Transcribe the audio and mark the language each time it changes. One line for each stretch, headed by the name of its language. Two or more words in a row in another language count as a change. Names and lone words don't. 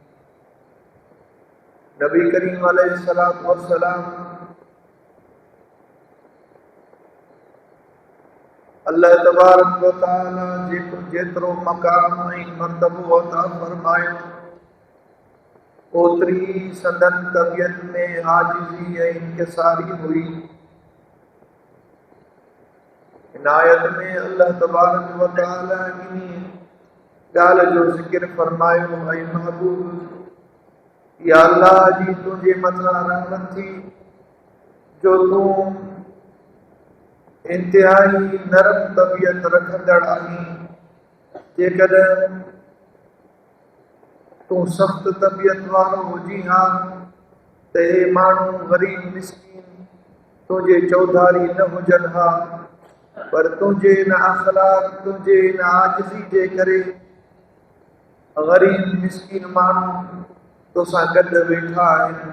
Sindhi: नबी करीम
Arabic: عليه الصلاة والسلام الله تبارك وتعالى
Sindhi: जेको जेतिरो मक़ाम ऐं मर्तबो अता फरमायो, ओतिरी संदन तबियत में आजिज़ी ऐं इंकिसारी हुई। इनायत में
Arabic: الله تبارك وتعالى
Sindhi: इन ॻाल्हि जो ज़िक्र फरमायो, ऐं महबूब, या अल्लाह जी तुंहिंजे मथां रहमत थी जो तूं इंतिहाई नरम तबियत रखंदड़ आहीं। जेकॾहिं तूं सख़्त तबियत वारो हुजी हा त हे माण्हू ग़रीब मिस्कीन तुंहिंजे चौधारी न हुजनि हा, पर तुंहिंजे इन अख़लाक़, तुंहिंजे इन आजिज़ी जे करे ग़रीब मिस्कीन माण्हू तोसां गॾु वेठा आहिनि।